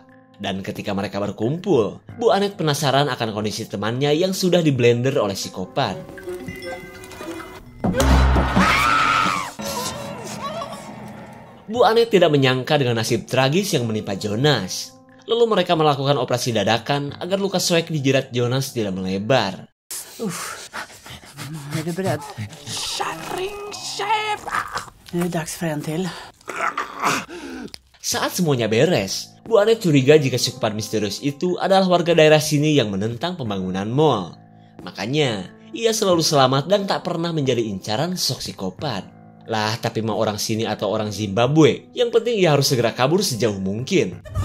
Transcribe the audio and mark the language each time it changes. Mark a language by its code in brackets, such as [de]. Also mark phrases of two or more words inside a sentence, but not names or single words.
[id] Dan ketika mereka berkumpul, Bu Anet penasaran akan kondisi temannya yang sudah diblender oleh psikopat. Bu Anet tidak menyangka dengan nasib tragis yang menimpa Jonas. Lalu mereka melakukan operasi dadakan agar luka soek di jidat Jonas tidak melebar. [sv] Är du beredd? Kärringkäfar! Nu är det dags för en till. [id] Saat semuanya beres, Bu Anet curiga jika psikopat misterius itu adalah warga daerah sini yang menentang pembangunan mall. Makanya, ia selalu selamat dan tak pernah menjadi incaran sosok psikopat. Lah, tapi mau orang sini atau orang Zimbabwe, yang penting ia harus segera kabur sejauh mungkin.